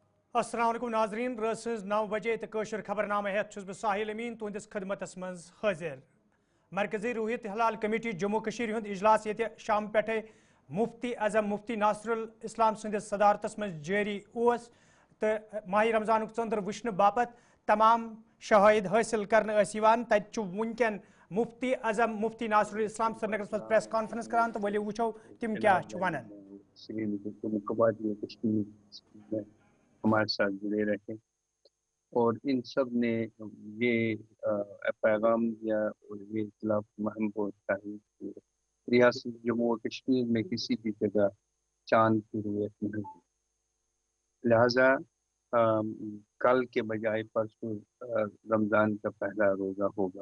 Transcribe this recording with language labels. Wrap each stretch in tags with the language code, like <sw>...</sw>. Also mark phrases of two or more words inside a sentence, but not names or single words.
<ks>अस्सलाम वालेकुम नाजरीन रस 9 बजे तो कशर खबरनामा हेत छुस बह साहिल अमीन तुंदिस खदमतस मज हाजिर। मरकजी रूहियत हलाल कमेटी जम्मू कशीर हुंद इजलास ये शाम पे मुफ्ती अजम मुफ्ती नासरुल इस्लाम संदिस सदारतस मज जारी ओस तो माह रमजान चंद्र वुचन बापत तमाम शहायद हासिल करने तत वुनकन मुफ्ती अजम मुफ्ती नासरुल इस्लाम श्रीनगर मज</ks> <en>press conference</en> <ks>करान तो वलियो वुचो तिम क्या वनान।</ks> <ur>ہمارے ساتھ جڑے رہے اور ان سب نے یہ پیغام دیا اور یہ اطلاع مہم پہنچائی کہ ریاست جموں اور کشمیر میں کسی بھی جگہ چاند کی رؤیت نہیں، لہٰذا کل کے بجائے پرسوں رمضان کا پہلا روزہ ہوگا.</ur>